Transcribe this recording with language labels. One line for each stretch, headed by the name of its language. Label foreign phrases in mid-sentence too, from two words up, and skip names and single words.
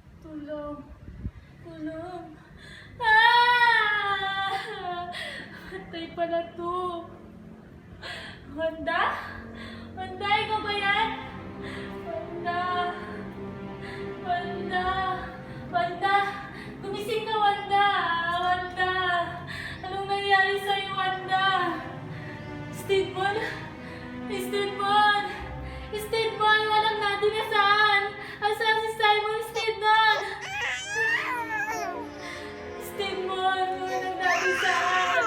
Filipino: Tulong. Tulong. Ah! Patay pala to. Wanda? Wanda, ikaw ba yan? Wanda. Wanda. Wanda. Gumising ka, Wanda. Wanda. Anong nangyari sa'yo, Wanda? Steadman? Steadman! Steadman! Alam natin na saan! Asan si Simon Steadman? Steadman! Alam natin saan!